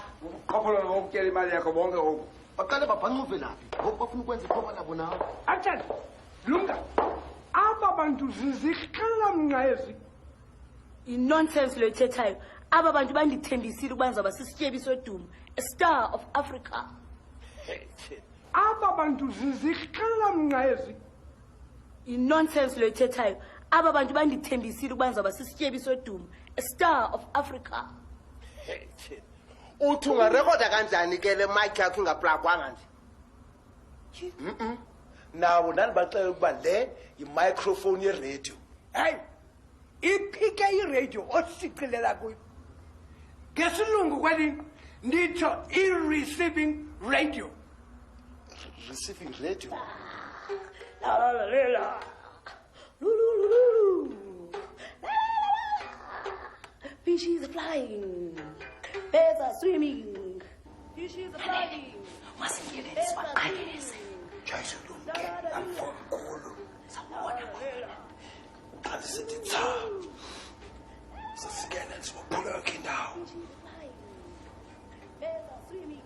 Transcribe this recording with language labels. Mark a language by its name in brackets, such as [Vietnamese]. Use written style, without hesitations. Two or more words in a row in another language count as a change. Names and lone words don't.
[Xhosa] Uqhophola ngokutyela imali yakho bonke oku. Baqale babhanquve laphi? Ngoku bafuna ukwenza iqhoba labo nawe. Athani. Lunga. Aba bantu zizikhalamnqa ezi. I-nonsense lo ithethayo. Aba bantu bandithembisile ukuba ndizawuba sisityebi sodumo, [English] a star of Africa. [Xhosa] Aba bantu zizikhalamnqa ezi. I-nonsense lo ithethayo. Aba bantu bandithembisile ukuba ndizawuba sisityebi sodumo, [English] a star of Africa. [Xhosa] Uthi ungarekhoda kanjani ke le mic yakho ingaplagwanga nje? Nawo nanibaxela ukuba le yi-microphone ye-radio. Hey! Iphike iradio osiqilela kuyo. Ngesilungu kwelini nditsho i- [English] receiving radio. Receiving radio. La la la la la. Lulululu. La la la la. Fishes are flying. Birds are swimming. Fishes are flying. [Xhosa] Masingene siwaqalise. Joyce lumke amfomkhulu. Sabona khona. Xa sithi tha. Sisikele sibophula indawo. [English] Birds are swimming.